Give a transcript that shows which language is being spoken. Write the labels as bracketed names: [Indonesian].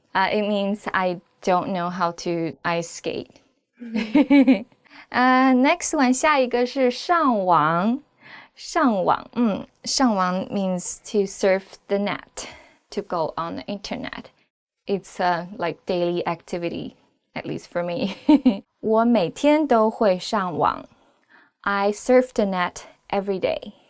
[English] It means I don't know how to ice skate. Next one [Chinese] 下一个是上网。 [English] 上网means to surf the net, to go on the internet. It's a like daily activity, at least for me. [Chinese] 我每天都会上网。 [English] I surf the net every day.